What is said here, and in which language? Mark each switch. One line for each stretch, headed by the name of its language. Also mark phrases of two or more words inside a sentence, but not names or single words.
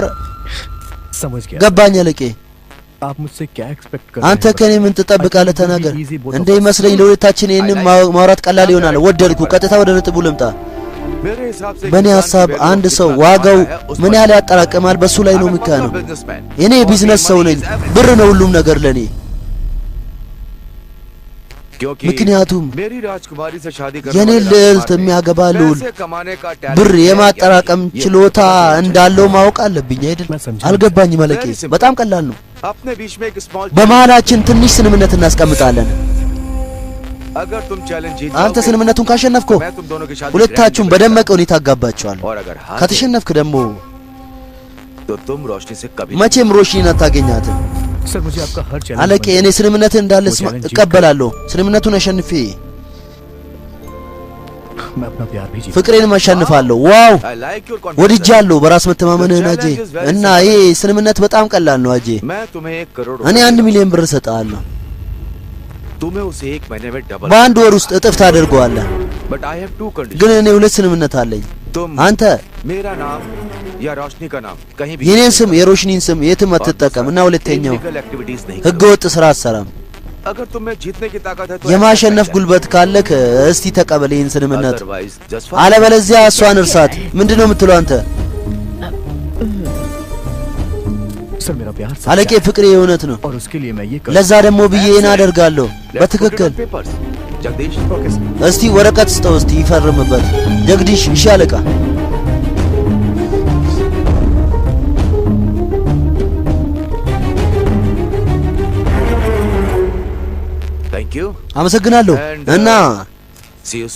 Hindi: समझ गया
Amharic: ገባኝ አለቄ።
Hindi: आप मुझसे क्या एक्सपेक्ट कर
Amharic: አንተ ከኔ ምን ትጠብቃለህ? ተናገር። እንደ ይመስለኝ ለሁለታችን ይሄንን ማውራት ቀላል ይሆናል። ወደድኩ። ቀጥታ ወደ ነጥቡ ልምጣ።
Hindi: मेरे हिसाब से
Amharic: በእኔ ሀሳብ አንድ ሰው ዋጋው ምን ያህል ያጠራቅማል በሱ ላይ ነው የሚካነው።
English: बिजनेसमैन
Amharic: እኔ ቢዝነስ ሰው ነኝ። ብር ነው ሁሉም ነገር ለኔ።
Hindi: क्योंकि
Amharic: ምክንያቱም
Hindi: मेरी राजकुमारी से शादी करने
Amharic: የኔ
Hindi: वाले
Amharic: ልዕልት
Hindi: राजकुमार
Amharic: የሚያገባ
Hindi: ने
Amharic: ልዑል
Hindi: पैसे कमाने का टैलेंट
Amharic: ብር
Hindi: नहीं
Amharic: የማጠራቀም
Hindi: किया।
Amharic: ችሎታ እንዳለው ማወቅ አለብኝ አይደል?
Hindi: मैं समझा।
Amharic: አልገባኝም አለቄ። በጣም ቀላል ነው።
Hindi: अपने बीच में एक स्मॉल
Amharic: በመሃላችን ትንሽ ስምምነት እናስቀምጣለን።
Hindi: अगर तुम चैलेंज जीत
Amharic: አንተ
Hindi: जाओगे,
Amharic: ስምምነቱን ካሸነፍኮ
Hindi: मैं तुम दोनों की शादी
Amharic: ሁለታችሁም
English: grand
Amharic: በደመቀ ሁኔታ አጋባቸዋለሁ።
Hindi: और अगर हार
Amharic: ከተሸነፍክ ደግሞ
Hindi: गए, तो तुम रोशनी से कभी
Amharic: መቼም ሮሽኒን አታገኛትም።
Hindi: सर मुझे आपका हर चैलेंज
Amharic: አለቄ እኔ ስምምነትን እንዳለ እቀበላለሁ። ስምምነቱን አሸንፌ
Hindi: मैं अपना प्यार भी जीत
Amharic: ፍቅሬንም አሸንፋለሁ። ዋው
English: I like your confidence.
Amharic: ወድጃለሁ በራስ መተማመንህን አጄ። እና ይሄ ስምምነት በጣም ቀላል ነው አጄ።
Hindi: मैं तुम्हें 1 करोड़
Amharic: እኔ 1 ሚሊዮን ብር እሰጥሃለሁ።
Hindi: तुम्हें उसे 1 महीने में डबल
Amharic: በአንድ ወር ውስጥ እጥፍ ታደርገዋለህ።
English: but I have 2 condition
Amharic: ግን እኔ ሁለት ስምምነት አለኝ።
Hindi: तुम
Amharic: አንተ
Hindi: मेरा नाम या रोशनी का नाम कहीं भी
Amharic: የኔን ስም የሮሽኒን ስም የትም አትጠቀም እና ሁለተኛው
English: illegal activities नहीं
Amharic: ህገወጥ ስራ አትሰራም።
Hindi: अगर तुम्हें जीतने की ताकत है तो
Amharic: የማሸነፍ ጉልበት ካለክ እስቲ ተቀበል ይህን ስምምነት።
English: otherwise just
Amharic: አለበለዚያ እሷን እርሳት። ምንድነው የምትለው አንተ?
Hindi: सर मेरा प्यार सच्चा
Amharic: አለቄ ፍቅሬ የእውነት ነው።
Hindi: है और उसके लिए मैं ये कर
Amharic: ለዛ ደግሞ ብዬ ይህን አደርጋለሁ።
English: Let's put it
Amharic: በትክክል
English: on papers.
Hindi: जगदीश
English: okay sir
Amharic: እስቲ ወረቀት ስጠው እስቲ ይፈርምበት። ጀግዲሽ እሺ አለቃ።
English: thank you
Amharic: አመሰግናለሁ እና
English: see you soon